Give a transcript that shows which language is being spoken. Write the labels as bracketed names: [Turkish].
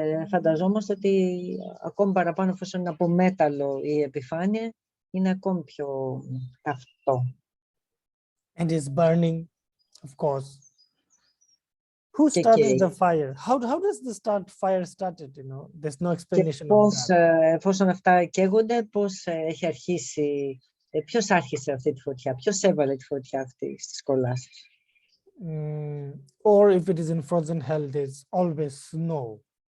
[Greek] Φανταζόμαστε ότι ακόμη παραπάνω, εφόσον είναι από μέταλλο η επιφάνεια, είναι ακόμη πιο καυτό. [English] And it's burning, of course. Who started the fire? How does the fire started? You know, there's no explanation of that. [Greek] Εφόσον αυτά καίγονται, πώς έχει αρχίσει, ποιος άρχισε αυτή τη φωτιά, ποιος έβαλε τη φωτιά αυτή στις κολάσεις. [English] Or if it is in frozen hell, there's always snow.